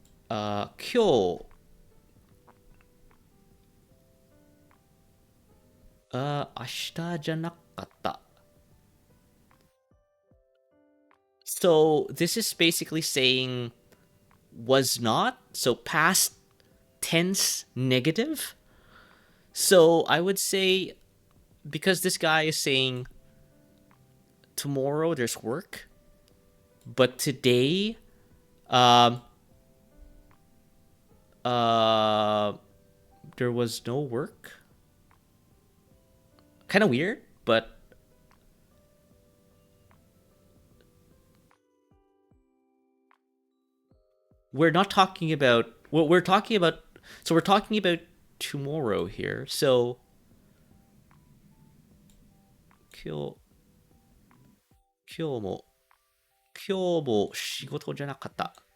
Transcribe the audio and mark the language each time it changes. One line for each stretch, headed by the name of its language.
Japanese: 今日明日じゃなかった。
English: So this is basically saying was not, so past tense negative. So I would say because this guy is saying tomorrow there's work, but today there was no work. Kind of weird, but we're not talking about what we're talking about. So we're talking about tomorrow here.
Japanese: So 今日も仕事じゃなかった。